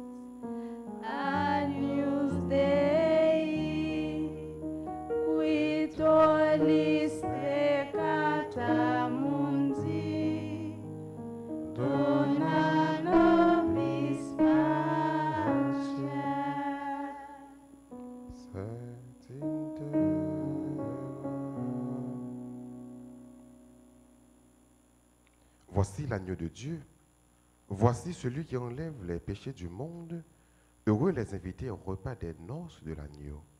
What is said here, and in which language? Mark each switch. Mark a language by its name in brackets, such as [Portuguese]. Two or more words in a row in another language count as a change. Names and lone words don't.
[Latin] Agnus Dei, qui tollis peccata mundi, dona nobis pacem. [French] Saint Interroge. Voici l'agneau de Dieu. Voici celui qui enlève les péchés du monde. Heureux les invités au repas des noces de l'agneau.